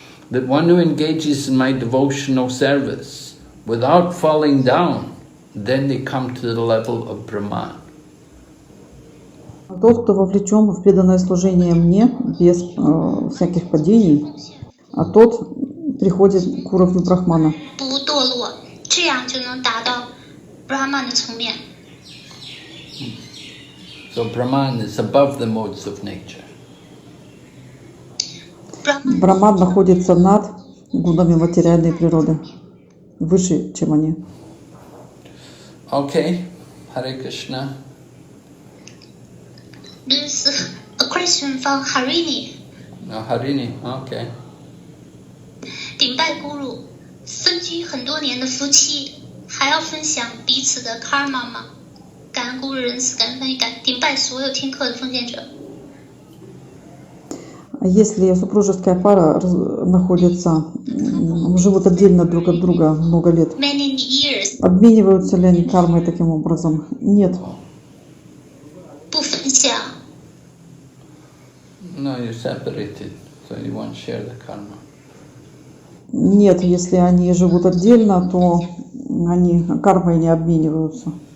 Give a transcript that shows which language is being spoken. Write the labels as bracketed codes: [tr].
[en] That one who engages in my devotional service without falling down, then they come to the level of Brahman. [ru] Тот, кто вовлечен в преданное служение мне без всяких падений, а тот приходит к уровню брахмана. [zh] 不堕落，这样就能达到 Brahman 的层面。 [en] So Brahman is above the modes of nature. [ru] Брахман находится над гунами материальной природы, выше, чем они. [en] Okay, Hare Krishna. There's a question from Harini. Harini, okay. [zh] 顶拜咕噜，分居很多年的夫妻，还要分享彼此的 karma 吗？感恩咕噜仁慈，感恩翻译，顶拜所有听课的奉献者。 [ru] Если супружеская пара находится, живут отдельно друг от друга много лет, [en] Many years. [ru] обмениваются ли они кармой таким образом? Нет. [zh] 不分享。 [en] No, you're separated, so you won't share the karma. [ru] Нет, если они живут отдельно, то они кармой не обмениваются.